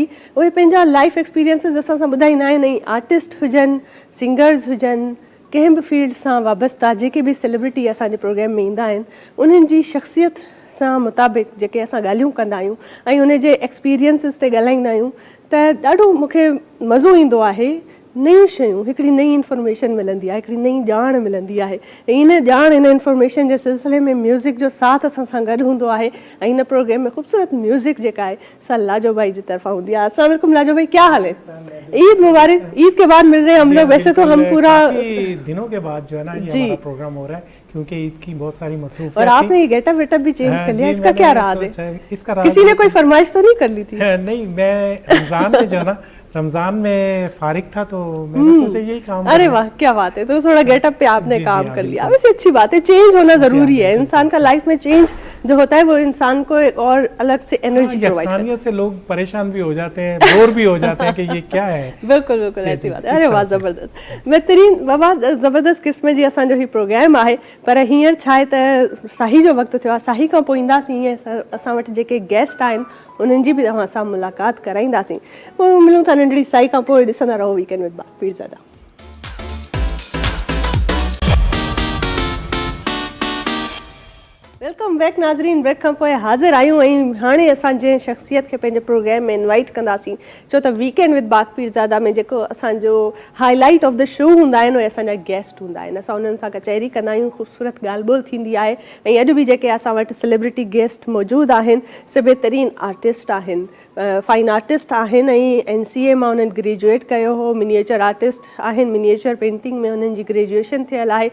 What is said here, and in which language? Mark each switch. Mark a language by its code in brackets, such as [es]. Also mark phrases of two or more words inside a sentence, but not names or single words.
[sd] उहे पंहिंजा [en] life experiences [sd] असां सां ॿुधाईंदा आहिनि। ऐं आर्टिस्ट हुजनि, सिंगर्स हुजनि, कंहिं बि फील्ड सां वाबस्ता जेके बि सेलिब्रिटी असांजे प्रोग्राम में ईंदा आहिनि उन्हनि जी शख़्सियत सां मुताबिक़ जेके असां ॻाल्हियूं कंदा आहियूं ऐं उन जे एक्सपीरियंसिस ते ॻाल्हाईंदा आहियूं त ॾाढो मूंखे मज़ो ईंदो आहे। नयूं शयूं, हिकिड़ी नई इंफॉर्मेशन मिलंदी आहे, हिकिड़ी नई ॼाण मिलंदी आहे। ऐं इन ॼाण, इन इंफॉर्मेशन जे सिलसिले में म्यूज़िक जो साथ असां सां गॾु हूंदो आहे। ऐं इन प्रोग्राम में ख़ूबसूरत म्यूज़िक जेका आहे सा लाजो भाई जी तरफ़ा [ur] ہوتی ہے. السلام علیکم لاجو بھائی، کیا حال ہے? عید مبارک. عید کے بعد مل رہے ہیں ہم لوگ. ویسے تو ہم پورا دنوں کے بعد جو ہے نا یہ ہمارا پروگرام ہو رہا ہے کیونکہ عید کی بہت ساری مصروفیت اور آپ نے یہ گیٹ اپ ویٹ اپ بھی چینج کر لیا، اس کا کیا راز ہے؟ کسی نے کوئی فرمائش تو نہیں کر لی تھی? نہیں، میں رمضان میں جو نا رمضان میں فارغ تھا تو میں نے سوچا یہی کام. ارے واہ، کیا بات ہے. تو تھوڑا گیٹ اپ پہ آپ نے کام کر لیا، ویسے اچھی بات ہے. چینج ہونا ضروری ہے. انسان کا لائف میں چینج جو ہوتا ہے وہ انسان کو ایک اور الگ سے [en] energy provide [ur] کرتا ہے. سے لوگ پریشان بھی ہو جاتے ہیں، بور بھی ہو جاتے ہیں کہ یہ کیا ہے. بالکل بالکل ایسی بات ہے. ارے واہ، زبردست بہترین بابا, [sd] ज़बरदस्त क़िस्म जी असांजो ही प्रोग्राम आहे। पर हींअर छा आहे त साही जो वक़्तु थियो आहे। साही खां पोइ ईंदासीं ईअं असां वटि जेके गेस्ट आहिनि उन्हनि जी बि तव्हां सां मुलाक़ात कराईंदासीं। पोइ मिलूं था नंढड़ी साई खां पोइ। ॾिसंदा रहो वीकेंड विद बाक पीरज़ादा। [en] welcome back [sd] नाज़रीन। ब्रेक खां पोइ हाज़िर आहियूं ऐं हाणे असां जंहिं शख़्सियत खे पंहिंजे प्रोग्राम में इनवाइट कंदासीं, छो त वीकेंड विद बाक पीरज़ादा में जेको असांजो [en] highlight of the show [sd] हूंदा आहिनि उहे असांजा गेस्ट हूंदा आहिनि। असां उन्हनि सां कचहरी कंदा आहियूं, ख़ूबसूरत ॻाल्हि ॿोल थींदी आहे। ऐं अॼु बि जेके असां वटि [en] celebrity guest [sd] मौजूदु आहिनि से बहितरीन आर्टिस्ट आहिनि, [en] fine artist [sd] आहिनि। ऐं NCA मां उन्हनि ग्रेजुएट कयो हो। [en] miniature artist [sd] आहिनि, [en] miniature painting [sd] में उन्हनि जी ग्रेजुएशन थियल आहे।